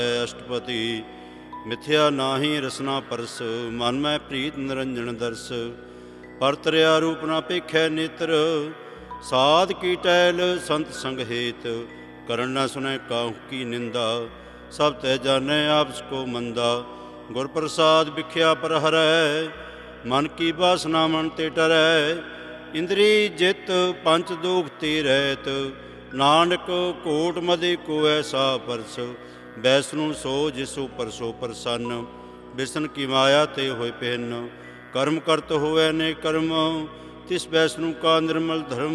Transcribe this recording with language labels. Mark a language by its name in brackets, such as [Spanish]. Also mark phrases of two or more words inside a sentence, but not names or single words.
[Punjabi] ਅਸ਼ਟਪਤਿ ਮਿਥਿਆ ਨਾਹਿ ਰਸਨਾ ਪਰਸ, ਮਨ ਮੇਂ ਪ੍ਰੀਤ ਨਿਰੰਜਨ ਦਰਸ਼। ਪਰਤਰਿਆ ਰੂਪ ਨਾ ਪੇਖੈ ਨੇਤ੍ਰ, ਸਾਧ ਕੀ ਟੈਲ ਸੰਤ ਸੰਗ ਹੇਤ। ਕਰਣ ਨ ਸੁਨੈ ਕਾਹੂ ਕੀ ਨਿੰਦਾ, ਸਭ ਤਹ ਜਾਨੈ ਆਪਸ ਕੋ ਮੰਦਾ। ਗੁਰ ਪ੍ਰਸਾਦ ਬਿਖਿਆ ਪਰ ਹਰੈ, ਮਨ ਕੀ ਬਾਸਨਾ ਮਨ ਤੇ ਟਰੈ। ਇੰਦਰੀ ਜਿਤ ਪੰਚ ਦੁਖ ਤੇ ਰਹਿਤ, ਨਾਨਕ ਕੋਟ ਮਦੇ ਕੋ ਐਸਾ ਪਰਸ। ਬੈਸਨੂ ਸੋ ਜਿਸ ਉਪਰ ਸੋ ਪ੍ਰਸੰਨ, ਬਿਸਨ ਕੀ ਮਾਇਆ ਤੇ ਹੋਏ ਪਹਿਨ। ਕਰਮ ਕਰਤ ਹੋਵੈ ਨੇ ਕਰਮ, ਤਿਸ ਬੈਸਨੂ ਕਾ ਨਿਰਮਲ ਧਰਮ।